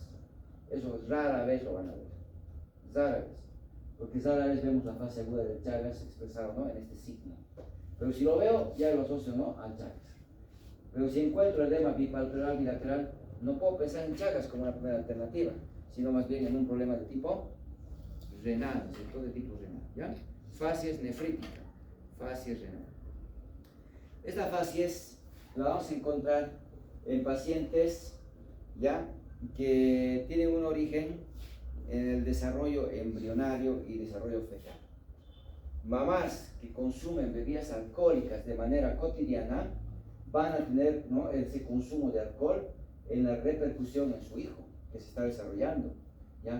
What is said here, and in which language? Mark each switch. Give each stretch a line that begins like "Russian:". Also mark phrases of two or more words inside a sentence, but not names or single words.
Spanish: Eso rara vez lo van a ver, rara vez, porque rara vez vemos la fase aguda del Chagas expresado, ¿no?, en este signo. Pero si lo veo, ya lo asocio, ¿no?, al Chagas. Pero si encuentro el edema bipalpebral bilateral, no puedo pensar en Chagas como una primera alternativa, sino más bien en un problema de tipo renal, ¿cierto?, de tipo renal, ¿ya? Facies nefrítica, facies renal. Esta facies la vamos a encontrar en pacientes ya que tienen un origen en el desarrollo embrionario y desarrollo fetal. Mamás que consumen bebidas alcohólicas de manera cotidiana van a tener, ¿no?, ese consumo de alcohol en la repercusión en su hijo que se está desarrollando, ¿ya?